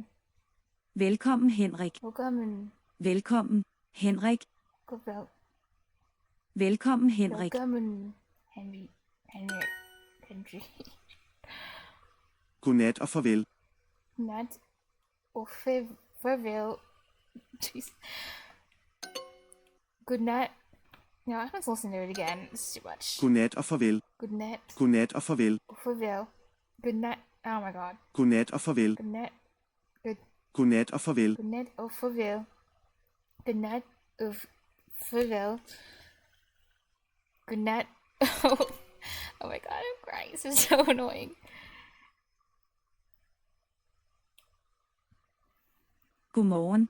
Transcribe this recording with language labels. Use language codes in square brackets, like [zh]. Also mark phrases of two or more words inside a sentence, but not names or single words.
[da] Velkommen Henrik. Velkommen. Velkommen Henrik. Goddag. Velkommen Henrik. Velkommen, Henry. Godnat og farvel. Nat og farvel. [en] Jeez. Good night. No, I have to listen to it again. It's too much. [da] Godnat og farvel. [en] Good night. [da] Godnat og farvel. Farvel. [en] Good night. Oh my god. [da] Godnat og farvel. [en] Good night. Good. [da] Godnat og farvel. [en] Good night. Oh, farvel. Good night. Of farvel. Good night. Oh my god, I'm crying. This is so annoying. [da] Godmorgen.